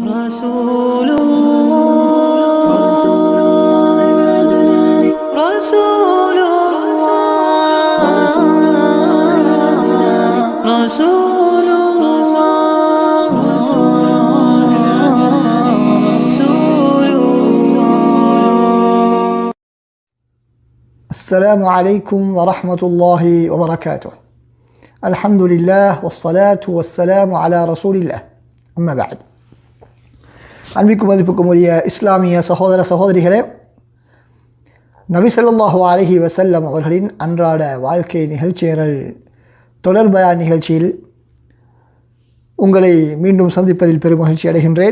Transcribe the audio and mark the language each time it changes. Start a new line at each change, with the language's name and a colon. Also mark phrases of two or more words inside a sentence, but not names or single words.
Arabic: رسول الله رسول الله رسول الله رسول الله. السلام عليكم ورحمة الله وبركاته. الحمد لله والصلاة والسلام على رسول الله. أما بعد.
Tamil: அன்பிக்கும் மதிப்புக்கும் உரிய இஸ்லாமிய சகோதர சகோதரிகளே, நபி
Arabic: صلى الله عليه وسلم
Tamil: அவர்களின் அன்றாட வாழ்க்கை நிகழ்ச்சிகள் தொடர்பயான் நிகழ்ச்சியில் உங்களை மீண்டும் சந்திப்பதில் பெரும் மகிழ்ச்சி அடைகின்றேன்.